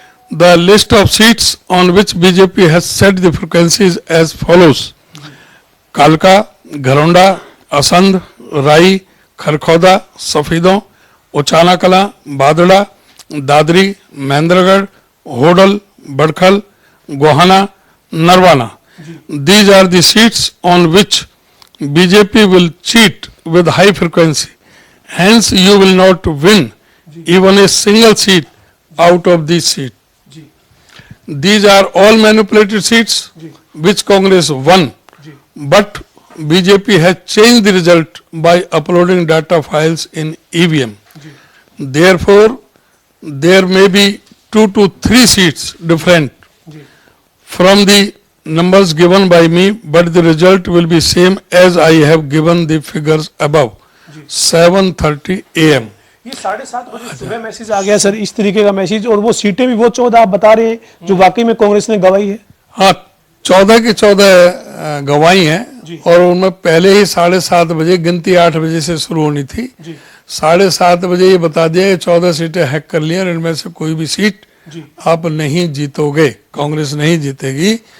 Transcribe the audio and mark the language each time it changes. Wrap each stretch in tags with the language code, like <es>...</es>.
<en>The list of seats on which BJP has set the frequencies as follows: कालका, घरौंडा, असंध, राई, खरखौदा, सफीदों, उचाना कला, बादड़ा, Dadri, Mahendragarh, Hodal, Badkhal, Gohana, Narwana. These are the seats on which BJP will cheat with high frequency. Hence, you will not win even a single seat out of these seats. These are all manipulated seats which Congress won, but BJP has changed the result by uploading data files in EVM. Therefore, there may be 2 to 3 seats different from the numbers given by me, but the result will be same as I have given the figures above. 7:30 AM.</en> <hi>ये 7:30 बजे सुबह message आ गया sir, इस तरीके का message, और वो सीटें भी वो 14 आप बता रहे हैं जो वाकई में कांग्रेस ने गवाई है? हाँ, 14 की 14 गवाई हैं और उनमें पहले ही 7:30 बजे, गिनती 8 बजे से शुरू होनी थी, 7:30 बजे ये बता दिया कि 14 सीटें हैक कर ली और इनमें से कोई भी सीट आप नहीं जीतोगे, कांग्रेस नहीं जीतेगी।</hi>